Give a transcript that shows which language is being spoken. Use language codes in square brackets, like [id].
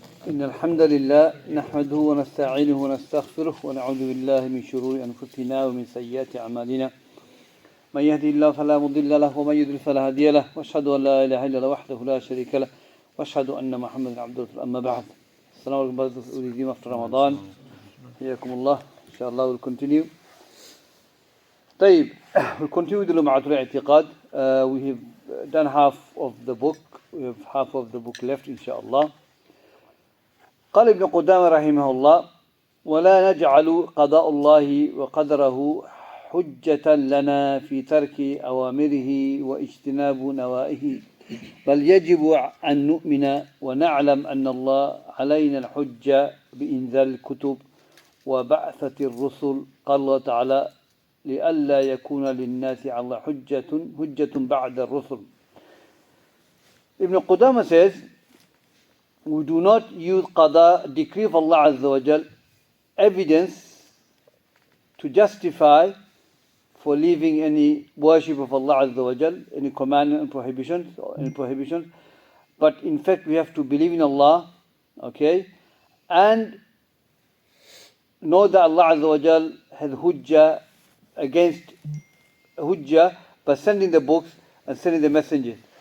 [ar] إن الحمد لله نحمده ونستعينه ونستغفره ونعوذ بالله من شرور أنفسنا ومن سيئات أعمالنا من يهدي الله فلا مضل له ومن يضلل فلا هادي له وأشهد أن لا إله إلا الله وحده لا شريك له وأشهد أن محمدا عبده ورسوله أما بعد. السلام عليكم [en] brothers after Ramadan. [ar] حياكم الله. [en] Inshallah we'll continue. طيب, we'll continue with the Lum'atul i'tiqad. We have done half of the book. We have half of the book left, inshallah. [ar] قال ابن قدامة رحمه الله: ولا نجعل قضاء الله وقدره حجة لنا في ترك أوامره واجتناب نواهيه، بل يجب أن نؤمن ونعلم أن الله علينا الحجة بإنزال الكتب وبعثة الرسل. قال الله تعالى: لئلا يكون للناس على الله حجة بعد الرسل. [en] Ibn Qudama says, we do not use qada, decree of Allah Azza wa Jal, evidence to justify for leaving any worship of Allah Azza wa Jal, any commandment and prohibitions, but in fact we have to believe in Allah, okay, and know that Allah Azza wa Jal has hujjah against hujjah by sending the books and sending the messengers.